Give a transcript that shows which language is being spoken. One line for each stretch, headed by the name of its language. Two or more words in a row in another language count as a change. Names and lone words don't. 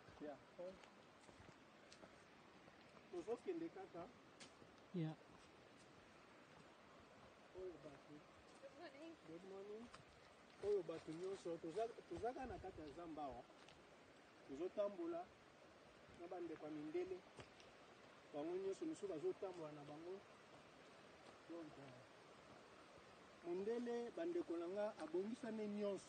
English: Yeah.
Lingala: Tozokende kaka.
English: Yeah.
Lingala: Oyo bato.
English: Good morning.
Lingala: Oyo bato nyonso tozaka na kati ya zamba awa. Tozotambola na bandeko ya mindele. Bango nyonso misu bazotambola na bango. Donc mondele bandeko nanga abongisa ne nyonso.